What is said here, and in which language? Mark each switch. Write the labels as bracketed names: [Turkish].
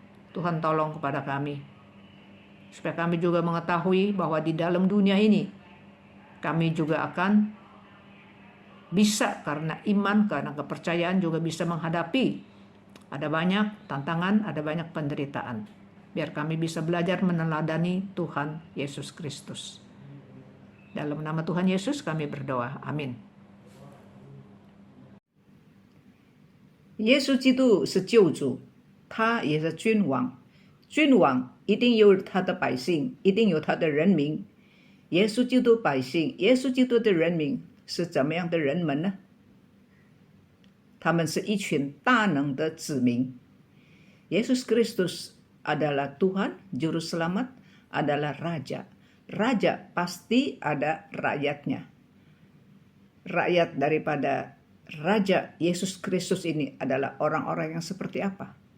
[Indonesian] Tuhan tolong kepada kami, supaya kami juga mengetahui bahwa di dalam dunia ini, kami juga akan bisa karena iman, karena kepercayaan juga bisa menghadapi. Ada banyak tantangan, ada banyak penderitaan. Biar kami bisa belajar meneladani Tuhan Yesus Kristus. Dalam nama Tuhan Yesus kami berdoa. Amin. [Chinese] 耶稣基督是救主，他也是君王。君王一定有他的百姓，一定有他的人民。耶稣基督百姓，耶稣基督的人民是怎么样的人们呢？他们是一群大能的子民。 [Indonesian] Yesus Kristus adalah Tuhan, Juru Selamat, adalah Raja. Raja pasti ada rakyatnya. Rakyat daripada Raja Yesus Kristus ini adalah orang-orang yang seperti apa?